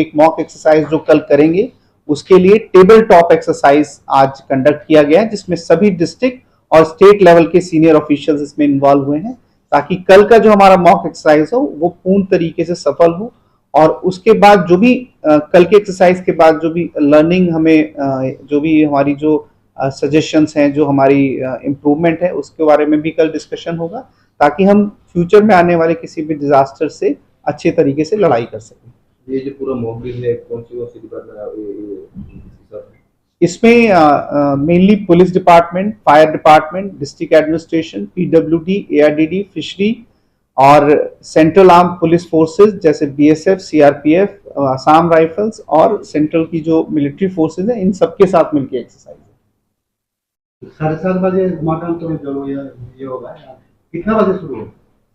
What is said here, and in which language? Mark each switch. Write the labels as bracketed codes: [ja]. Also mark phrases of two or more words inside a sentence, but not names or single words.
[hi] एक [en] mock exercise [hi] जो कल करेंगे उसके लिए [en] table top exercise [hi] आज कंडक्ट किया गया है, जिसमें सभी डिस्ट्रिक्ट और [en] state level [hi] के [en] senior officials [hi] इसमें इन्वॉल्व हुए हैं ताकि कल का जो हमारा [en] mock exercise [hi] हो वो पूर्ण तरीके से सफल हो और उसके बाद जो भी कल के एक्सरसाइज के बाद जो भी लर्निंग हमें जो भी हमारी जो सजेशंस हैं, जो हमारी इम्प्रूवमेंट है, उसके बारे में भी कल डिस्कशन होगा ताकि हम फ्यूचर में आने वाले किसी भी डिजास्टर से अच्छे तरीके से लड़ाई कर सकें। ये जो पूरा [en] mock drill [hi] है कौन सी डिपार्टमेंट? इसमें [en] mainly police department, fire department, district administration, PWD, ARDD, fishery [hi] और [en] central arm police forces [hi] जैसे बीएसएफ, सीआरपीएफ, असम राइफल्स और सेंट्रल की जो [en] military forces [hi] है, इन सबके साथ मिलकर एक्सरसाइज है। 7:30 बजे उमाकांत में जो ये होगा, कितना बजे शुरू होगा?